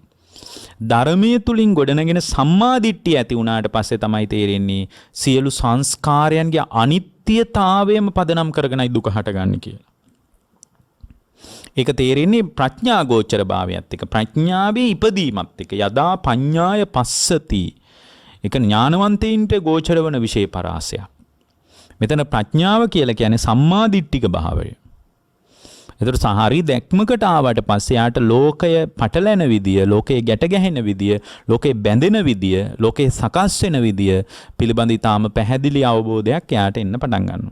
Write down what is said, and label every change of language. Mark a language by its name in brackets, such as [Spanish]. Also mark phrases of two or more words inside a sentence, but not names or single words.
[Sinhala] ධර්මයේ තුලින් ගොඩනගෙන සම්මාදිට්ඨිය ඇති වුණාට පස්සේ තමයි තේරෙන්නේ සියලු සංස්කාරයන්ගේ අනිත්‍යතාවයම පදනම් කරගෙනයි දුක හටගන්නේ කියලා. ඒක තේරෙන්නේ ප්‍රඥා ගෝචර භාවයත් එක්ක ප්‍රඥාවේ ඉපදීමත් එක්ක [Pali] යදා පඤ්ඤාය පස්සති. [Sinhala] ඒක ඥානවන්තයින්ට ගෝචර වන විශේෂ පරාසයක්. මෙතන ප්‍රඥාව කියලා කියන්නේ සම්මාදිට්ඨික භාවය. එතකොට සහරි දැක්මකට ආවට පස්සේ යාට ලෝකය පටලැන විදිය, ලෝකයේ ගැට ගැහෙන විදිය, ලෝකේ බැඳෙන විදිය, ලෝකේ සකස් වෙන විදිය පිළිබඳ ඊටාම පැහැදිලි අවබෝධයක් යාට එන්න පටන් ගන්නවා.